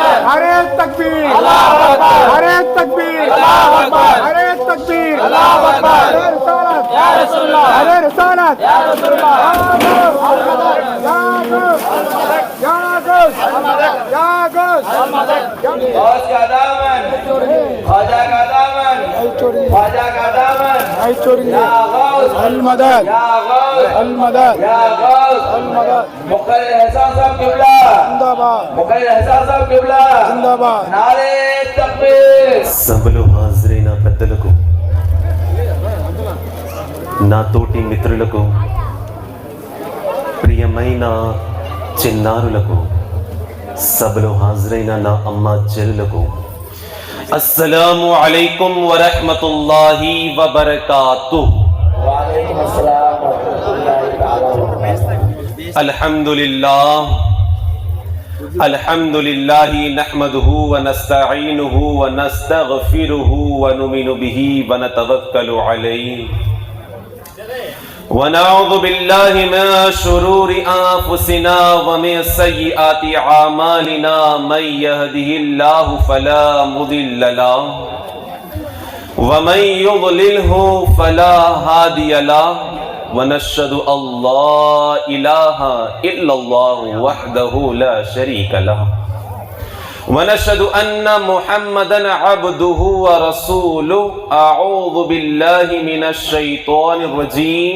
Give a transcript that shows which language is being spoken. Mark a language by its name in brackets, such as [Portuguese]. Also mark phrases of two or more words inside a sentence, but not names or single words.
[Hindi] नारे तकबीर, नारे तकबीर, नारे तकबीर, नारे रिसालत, नारे रिसालत, या गौस, या गौस, या गौस, गौस का दामन, ख्वाजा का दामन, ख्वाजा का दामन, या गौस, अल मदद, या गौस, अल मदद, या गौस, अल मदद, मुक़र्रिर एहसान साहब क़िबला, जिंदाबाद, मुक़र्रिर एहसान साहब क़िबला, जिंदाबाद। नारे तकबीर। [Telugu] సభలో హాజరైన పెద్దలకు, నా తోటి మిత్రులకు, ప్రియమైన చిన్నారులకు, సభలో హాజరైన నా అమ్మ చెల్లులకు, [Arabic] السلام عليكم ورحمة الله وبركاته. وعليكم السلام ورحمة الله تعالى وبركاته. الحمد لله الحمد لله نحمده ونستعينه ونستغفره ونؤمن به ونتوكل عليه ونعوذ بالله من شرور أنفسنا ومن سيئات أعمالنا من يهده الله فلا مضل له ومن يضلل فلا هادي له ونشهد الله إله إلا الله وحده لا شريك له ونشهد أن محمدا عبده ورسوله. أعوذ بالله من الشيطان الرجيم.